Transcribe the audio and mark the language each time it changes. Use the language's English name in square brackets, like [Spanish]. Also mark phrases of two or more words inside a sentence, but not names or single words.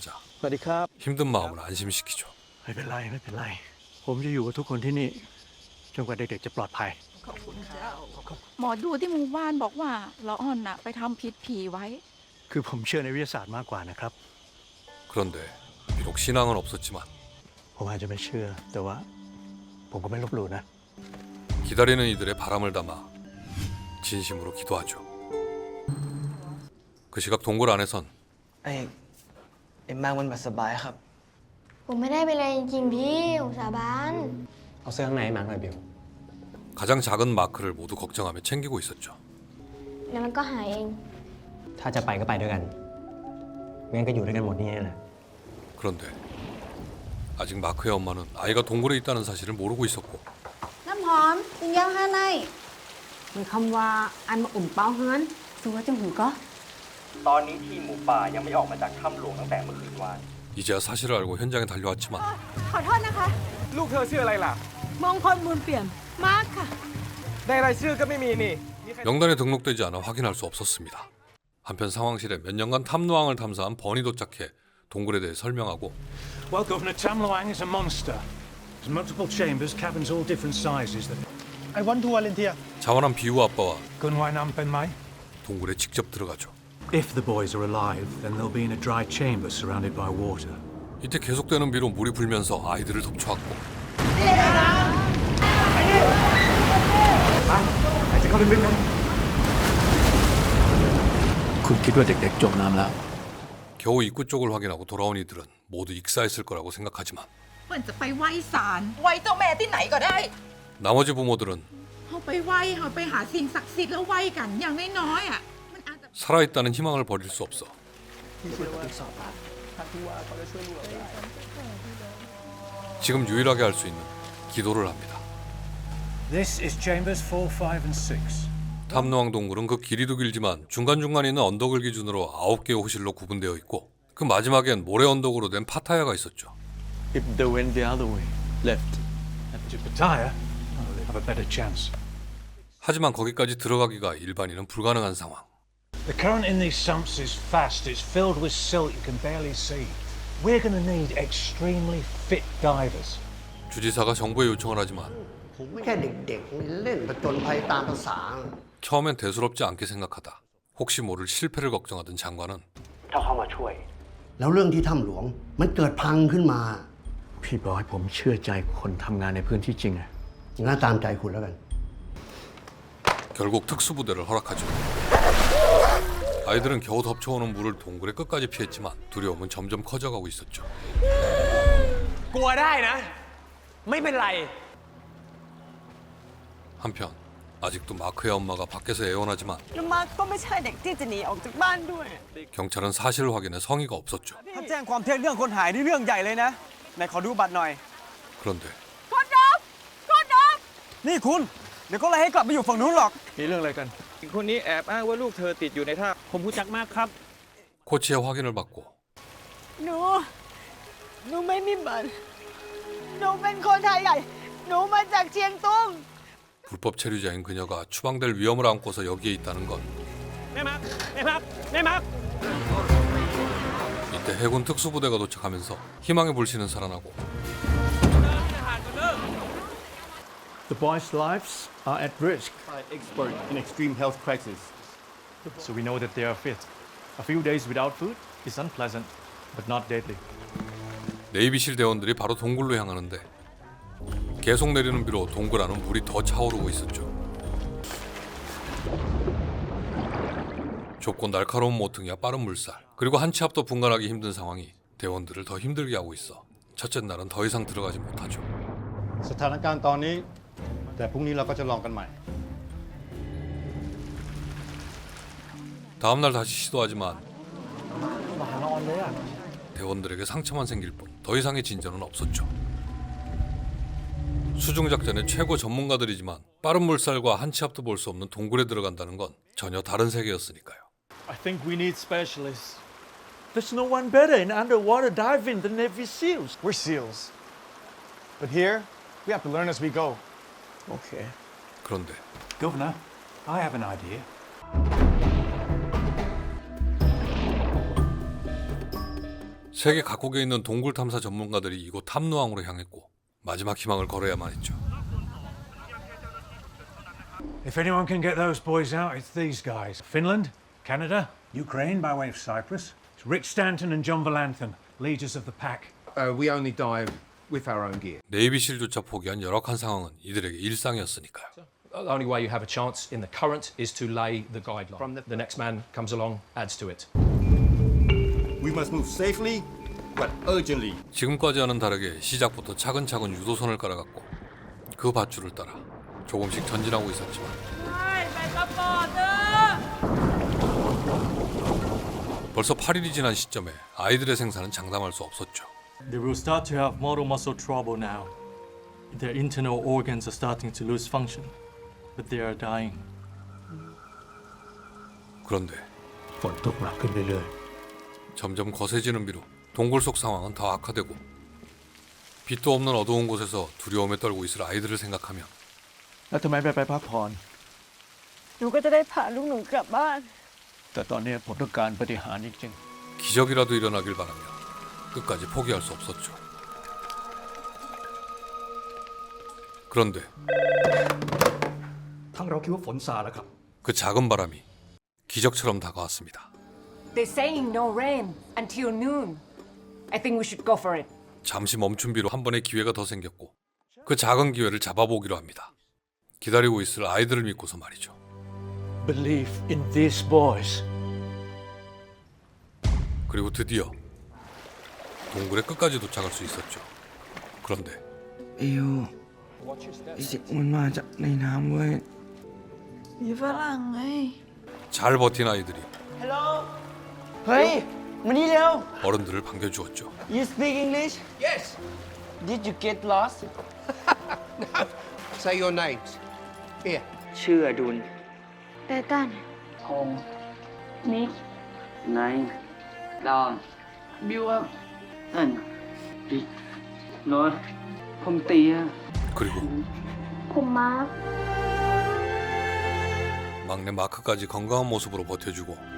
[Thai] สวัสดีครับ [Korean] 힘든 마음을 안심시키죠. [Thai] ไม่เป็นไรไม่เป็นไร ผมจะอยู่กับทุกคนที่นี่จนกว่าเด็กๆจะปลอดภัย หมอดูที่หมู่บ้านบอกว่าละออนน่ะไปทำผิดผีไว้ คือผมเชื่อในวิทยาศาสตร์มากกว่านะครับ [Korean] 그런데 비록 신앙은 없었지만 [Thai] ผมอาจจะไม่เชื่อ แต่ว่าผมก็ไม่ลบหลู่นะ [Korean] 기다리는 이들의 바람을 담아 진심으로 기도하죠. 그 시각 동굴 안에선 [Thai] ไอ้มากมันแบบสบายครับ ผมไม่ได้เป็นอะไรจริงๆพี่ผมสาบาน เอาเสื้อข้างในมาหน่อยบิว [Korean] 가장 작은 마크를 모두 걱정하며 챙기고 있었죠. [Thai] แล้วมันก็หายเอง ถ้าจะไปก็ไปด้วยกันงั้นก็อยู่ด้วยกันหมดนี่แหละ [Korean] 그런데 아직 마크의 엄마는 아이가 동굴에 있다는 사실을 모르고 있었고 [Thai] น้ำหอมกินยาให้ในหมายความว่าอันมาอุ่นเป้าเฮือนสัวจังหูก็ ตอนนี้ทีมหมูป่ายังไม่ออกมาจากถ้ำหลวงตั้งแต่เมื่อคืนวาน [Korean] 이제야 사실을 알고 현장에 달려왔지만 [Thai] ขอโทษนะคะ ลูกเธอชื่ออะไรล่ะ มงคลมูลเปลี่ยนมากค่ะ ในรายชื่อก็ไม่มีนี่ [Korean] 명단에 등록되지 않아 확인할 수 없었습니다. 한편 상황실에 몇 년간 탐노왕을 탐사한 번이 도착해 동굴에 대해 설명하고 [English] Well, Governor, Tam Luang is a monster. There's multiple chambers, cabins all different sizes. I want to volunteer. [Korean] 자원한 비우 아빠와 [Thai] คุณว่ายน้ำเป็นไหม. [Korean] 동굴에 직접 들어가죠. [English] If the boys are alive, then they'll be in a dry chamber surrounded by water. [Korean] 이때 계속되는 비로 물이 불면서 아이들을 덮쳐왔고 겨우 입구 쪽을 확인하고 돌아온 이들은 모두 익사했을 거라고 생각하지만 [Thai] เหมือนจะไปไหว้ศาลไหว้เจ้าแม่ที่ไหนก็ได้ [Korean] 나머지 부모들은 [Thai] เขาไปไหว้เขาไปหาสิ่งศักดิ์สิทธิ์แล้วไหว้กันอย่างน้อยๆอ่ะมันอาจจะ [Korean] 살아있다는 희망을 버릴 수 없어 지금 유일하게 할 수 있는 기도를 합니다. [English] This is chambers 4, 5, and 6. [Korean] 탐노왕 동굴은 그 길이도 길지만 중간중간에 있는 언덕을 기준으로 9개의 호실로 구분되어 있고 그 마지막엔 모래 언덕으로 된 파타야가 있었죠. [English] If they went the other way, left. To Pattaya, they have a better chance. [Korean] 하지만 거기까지 들어가기가 일반인은 불가능한 상황. [English] The current in these sumps is fast. It's filled with silt you can barely see. We're going to need extremely fit divers. [Korean] 주지사가 정부에 요청을 하지만 [Thai] ผมแค่เด็กๆเล่นผจญภัยตามภาษา [Korean] 처음엔 대수롭지 않게 생각하다 혹시 모를 실패를 걱정하던 장관은 [Thai] ถ้าเข้ามาช่วย แล้วเรื่องที่ถ้ำหลวงมันเกิดพังขึ้นมา พี่บอกให้ผมเชื่อใจคนทำงานในพื้นที่จริงอะ งั้นตามใจคุณแล้วกัน [Korean] 결국 특수부대를 허락하죠. 아이들은 겨우 덮쳐오는 물을 동굴의 끝까지 피했지만 두려움은 점점 커져가고 있었죠. [Thai] กลัวได้นะ ไม่เป็นไร [Korean] 한편 아직도 마크의 엄마가 밖에서 애원하지만 [Thai] แล้วมาร์คก็ไม่ใช่เด็กที่จะหนีออกจากบ้านด้วย [Korean] 경찰은 사실 확인에 성의가 없었죠. [Thai] ถ้าแจ้งความเท็จเรื่องคนหายนี่เรื่องใหญ่เลยนะไหนขอดูบัตรหน่อย [Korean] 그런데 [Thai] นี่คุณ เดี๋ยวก็ไล่ให้กลับไปอยู่ฝั่งนู้นหรอก มีเรื่องอะไรกันคนนี้แอบอ้างว่าลูกเธอติดอยู่ในท่าผมรู้จักมากครับ [Korean] 코치의 확인을 받고 [Thai] หนูไม่มีบัตรหนูเป็นคนไทยใหญ่หนูมาจากเชียงตุง [Korean] 불법 체류자인 그녀가 추방될 위험을 안고서 여기에 있다는 건 이때 해군 특수부대가 도착하면서 희망의 불씨는 살아나고 [English] The boys' lives are at risk. Expert in extreme health crisis. So we know that they are fit. A few days without food is unpleasant, but not deadly. [Korean] 네이비실 대원들이 바로 동굴로 향하는데 계속 내리는 비로 동굴 안은 물이 더 차오르고 있었죠. 좁고 날카로운 모퉁이와 빠른 물살 그리고 한 치 앞도 분간하기 힘든 상황이 대원들을 더 힘들게 하고 있어 첫째 날은 더 이상 들어가지 못하죠. [Thai] สถานการณ์ตอนนี้แต่พรุ่งนี้เราก็จะลองกันใหม่ [Korean] 다음 날 다시 시도하지만 대원들에게 상처만 생길 뿐 더 이상의 진전은 없었죠. 수중작전의 최고 전문가들이지만 빠른 물살과 한 치 앞도 볼 수 없는 동굴에 들어간다는 건 전혀 다른 세계였으니까요. [English] I think we need specialists. There's no one better in underwater diving than Navy SEALs. We're SEALs. But here, we have to learn as we go. [Korean] 오케이. 그런데 [English] Governor, I have an idea. [Korean] 세계 각국에 있는 동굴 탐사 전문가들이 이곳 탐노왕으로 향했고 마지막 희망을 걸어야만 했죠. [English] If anyone can get those boys out, it's these guys. Finland, Canada, Ukraine by way of Cyprus. It's Rick Stanton and John Valanthan, leaders of the pack. We only dive with our own gear. [Korean] 네이비실조차 포기한 열악한 상황은 이들에게 일상이었으니까요. [English] The only way you have a chance in the current is to lay the guideline. The next man comes along, adds to it. We must move safely, but urgently. [Korean] 지금까지와는 다르게 시작부터 차근차근 유도선을 깔아갔고 그 밧줄을 따라 조금씩 전진하고 있었지만 벌써 8일이 지난 시점에 아이들의 생사는 장담할 수 없었죠. [English] They will start to have motor muscle trouble now. Their internal organs are starting to lose function, but they are dying. [Korean] 그런데 [Thai] ฝนตกหนักขึ้นเรื่อย [Korean] 점점 거세지는 비로 동굴 속 상황은 더 악화되고 빛도 없는 어두운 곳에서 두려움에 떨고 있을 아이들을 생각하면 [Thai] แล้วทำไมไม่ไปพักผ่อน หนูก็จะได้พาลูกหนูกลับบ้าน แต่ตอนนี้ผมต้องการปฏิหารย์จริง [Korean] 기적이라도 일어나길 바라며 끝까지 포기할 수 없었죠. 그런데 [Thai] ๆทั้งเราคิดว่าฝนซาแล้วครับ [Korean] 그 작은 바람이 기적처럼 다가왔습니다. [English] They're saying no rain until noon. I think we should go for it. [Korean] 잠시 멈춘 비로 한 번의 기회가 더 생겼고 그 작은 기회를 잡아보기로 합니다. 기다리고 있을 아이들을 믿고서 말이죠. [English] Believe in these boys. [Korean] 그리고 드디어 동굴의 끝까지 도착할 수 있었죠. 그런데 [Thai] เอวไอ้สิมันมาจากในน้ำเว้ย มีฝรั่งไง [Korean] 잘 버틴 아이들이 [Thai] เฮ้ยมานี่เร็ว [Korean] 어른들을 반겨주었죠. [English] You speak English? Yes. Did you get lost? No. Say your names. Here. [Thai] ชื่ออดุล เตตัน พงษ์นิกไนท์ดอนบิวอัพอันบิ๊กโน้ตผมเตีย [Korean] 그리고 [Thai] ผมมาร์ค [Korean] 막내 마크까지 건강한 모습으로 버텨주고